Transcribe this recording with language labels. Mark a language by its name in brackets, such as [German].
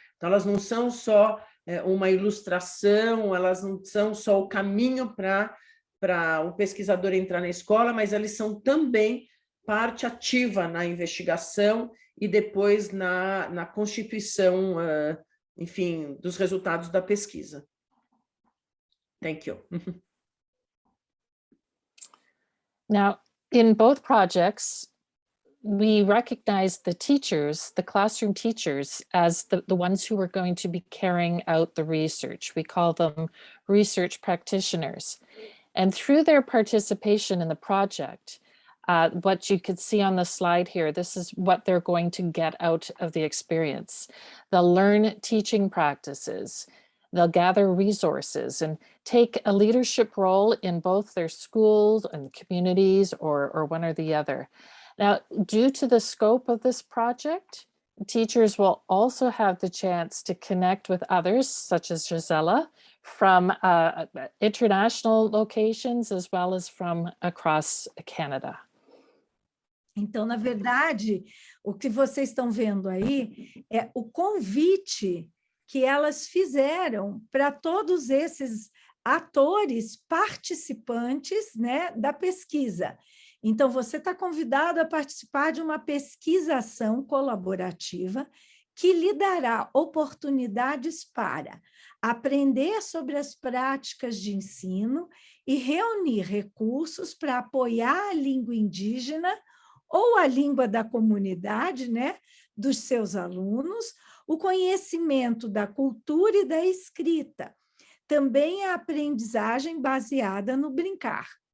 [Portuguese] Então, elas não são só uma ilustração, elas não são só o caminho para o pesquisador entrar na escola, mas eles são também parte ativa na investigação e depois na constituição, enfim, dos resultados da pesquisa. [English] Thank you. Now, in both projects, we recognize the teachers, the classroom teachers, as the ones who are going to be carrying out the research. We call them research practitioners. And through their participation in the project, what you could see on the slide here, this is what they're going to get out of the experience. They'll learn teaching practices, they'll gather resources and take a leadership role in both their schools and communities or one or the other. Now, due to the scope of this project, teachers will also have the chance to connect with others, such as Gisela, from international locations as well as from across Canada. [Portuguese] Então, na verdade, o que vocês estão vendo aí é o convite que elas fizeram para todos esses atores participantes, né, da pesquisa. Então, você está convidado a participar de uma pesquisação colaborativa que lhe dará oportunidades para aprender sobre as práticas de ensino e reunir recursos para apoiar a língua indígena ou a língua da comunidade, né, dos seus alunos, o conhecimento da cultura e da escrita, também a aprendizagem baseada no brincar.